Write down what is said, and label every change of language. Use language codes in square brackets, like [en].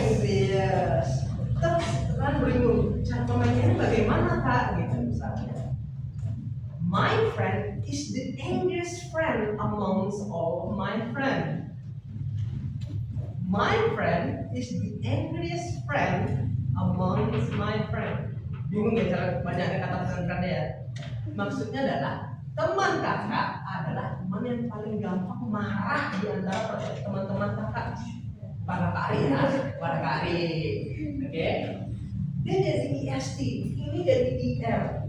[en] Yes. [id] Terus kan bingung cara pemainnya bagaimana kak? Gitu misalnya. [en] My friend is the angriest friend amongst all my friends. My friend is the angriest friend amongst my friends. [id] Bingung ya cara bacanya kata pesan ya? Maksudnya adalah teman kakak adalah teman yang paling gampang marah di antara teman-teman kakak. Pada Kak Ari ya, pada Kak Ari. Oke. Dia jadi IST, ini jadi IR.